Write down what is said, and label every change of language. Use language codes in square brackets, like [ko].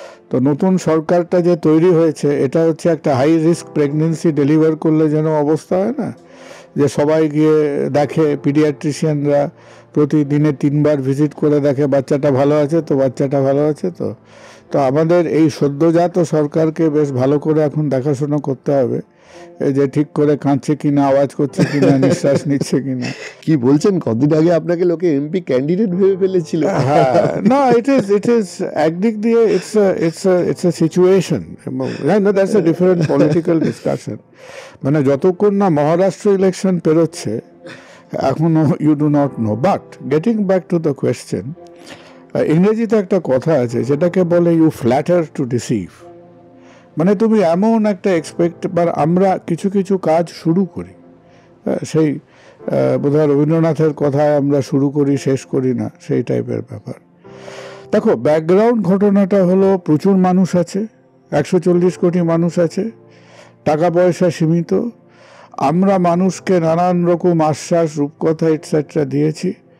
[bn] তো নতুন সরকারটা যে তৈরি হয়েছে, এটা হচ্ছে একটা হাই রিস্ক প্রেগনেন্সি ডেলিভার করলে যেন অবস্থা হয় না, যে সবাই গিয়ে দেখে, পিডিয়াট্রিশিয়ানরা প্রতিদিনে 3 বার ভিজিট করে দেখে বাচ্চাটা ভালো আছে তো, বাচ্চাটা ভালো আছে তো। তো আমাদের এই সদ্যজাত সরকারকে বেশ ভালো করে এখন দেখাশোনা করতে হবে, যে ঠিক করে কাঁদছে কিনা, আওয়াজ করছে কিনা, নিঃশ্বাস নিচ্ছে কিনা। কি বলছেন? কদিন আগে আপনাকে লোকে এমপি ক্যান্ডিডেট ভেবে ফেলেছিল। না, [en] it is [bn] একদিক দিয়ে [en] it's a situation. No, that's a different political discussion. [bn] মানে যতক্ষণ না মহারাষ্ট্র ইলেকশন পেরোচ্ছে এখনো [en] you do not know. But getting back to the question, [bn] ইংরেজিতে একটা কথা আছে যেটাকে বলে [en] you flatter to deceive. [bn] মানে তুমি এমন একটা আমরা কিছু কিছু কাজ শুরু করি, সেই বোধহয় রবীন্দ্রনাথের কথায় আমরা শুরু করি শেষ করি না, সেই টাইপের ব্যাপার। দেখো, ব্যাকগ্রাউন্ড ঘটনাটা হলো প্রচুর মানুষ আছে, 140 কোটি মানুষ আছে, টাকা পয়সা সীমিত, আমরা মানুষকে নানান রকম আশ্বাস, রূপকথা এটসেট্রা দিয়েছি।